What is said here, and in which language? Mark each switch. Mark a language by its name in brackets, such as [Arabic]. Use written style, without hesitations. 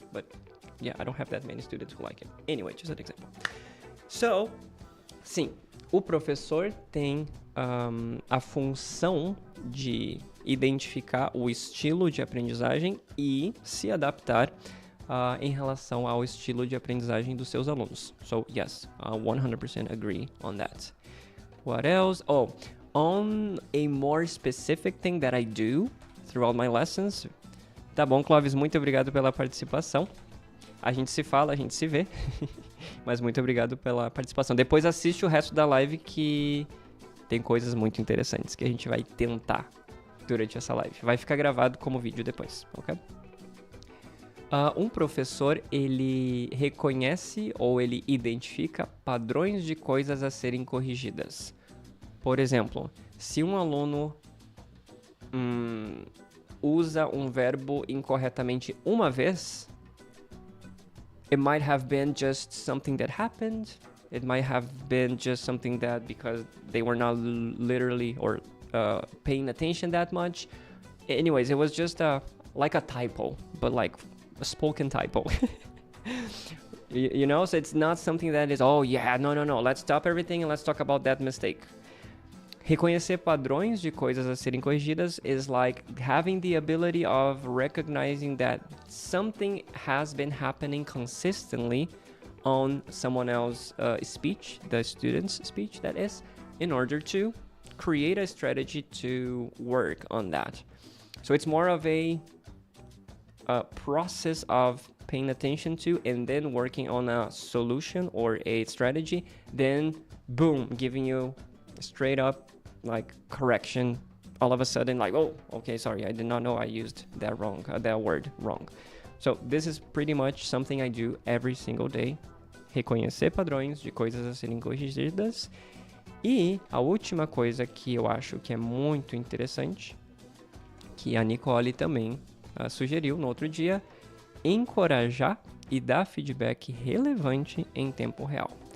[English] But yeah, I don't have that many students who like it. Anyway, just an example. [Portuguese] So, sim, o professor tem a função de identificar o estilo de aprendizagem e se adaptar em relação ao estilo de aprendizagem dos seus alunos. [English] So, yes, 100% agree on that. What else? On a more specific thing that I do throughout my lessons. [Portuguese] Tá bom, Clóvis, muito obrigado pela participação. A gente se fala, a gente se vê. Mas muito obrigado pela participação. Depois assiste o resto da live que tem coisas muito interessantes que a gente vai tentar durante essa live. Vai ficar gravado como vídeo depois, ok? Um professor, ele reconhece ou ele identifica padrões de coisas a serem corrigidas. Por exemplo, se um aluno usa um verbo incorretamente uma vez, [English] it might have been just something that happened, It might have been just something that because they were not literally or paying attention that much. Anyways, it was just like a typo, but like a spoken typo. You know, so it's not something that is, oh yeah, no, let's stop everything and let's talk about that mistake. [Portuguese] Reconhecer padrões de coisas a serem corrigidas [English] is like having the ability of recognizing that something has been happening consistently on someone else's speech, the student's speech, that is, in order to create a strategy to work on that. So it's more of a process of paying attention to and then working on a solution or a strategy, then boom, giving you straight up like correction all of a sudden, like, oh, okay, sorry, I did not know I used that wrong, that word wrong. So this is pretty much something I do every single day. [Portuguese] Reconhecer padrões de coisas a serem corrigidas. E a última coisa que eu acho que é muito interessante, que a Nicole também sugeriu no outro dia, encorajar e dar feedback relevante em tempo real.